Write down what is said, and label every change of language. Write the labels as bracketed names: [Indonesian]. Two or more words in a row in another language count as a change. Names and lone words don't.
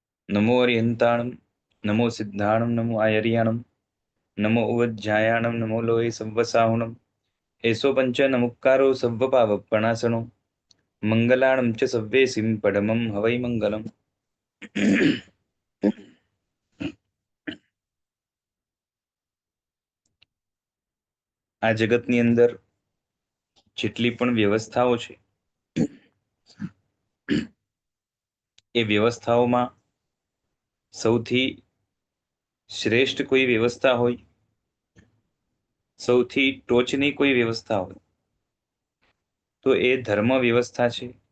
[Prakrit languages] नमो अरिहंताणं नमो सिद्धाणं नमो आयर्याणं नमो उवज्जायाणं नमो लोये सव्वसाहुणं एषो पंच नमुक्कारो सव्वपावपणासनो मंगलाणं च सव्वेसिं परमं हवै मंगलम्। [Gujarati] આ જગતની અંદર જેટલી પણ વ્યવસ્થાઓ છે એ વ્યવસ્થાઓમાં સૌથી શ્રેષ્ઠ કોઈ વ્યવસ્થા હોય, સૌથી ટોચની કોઈ વ્યવસ્થા હોય તો એ ધર્મ વ્યવસ્થા છે।